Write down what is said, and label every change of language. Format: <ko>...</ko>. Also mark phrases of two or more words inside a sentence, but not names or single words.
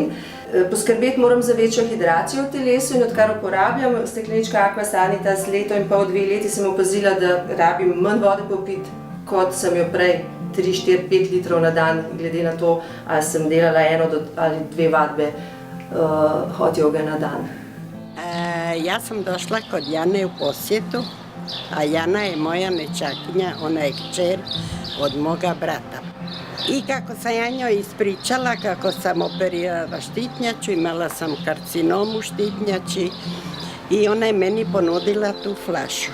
<sl>Poskrbeti moram za večjo hidracijo v telesu in odkar uporabljam steklenička Aquasanitas leto in pol, 2 leti sem opazila, da rabim manj vode popiti, kot sem jo prej, 3, 4, 5 litrov na dan, glede na to, ali sem delala 1 ali 2 vadbe hot joge na dan.</sl> <hr>Ja sam došla kod Jane u posjetu, a Jana je moja nećakinja, ona je kćer od moga brata. I kako sam ja njoj ispričala kako sam operirala štitnjaču, imala sam karcinom u štitnjači i ona je meni ponudila tu flašu.</hr>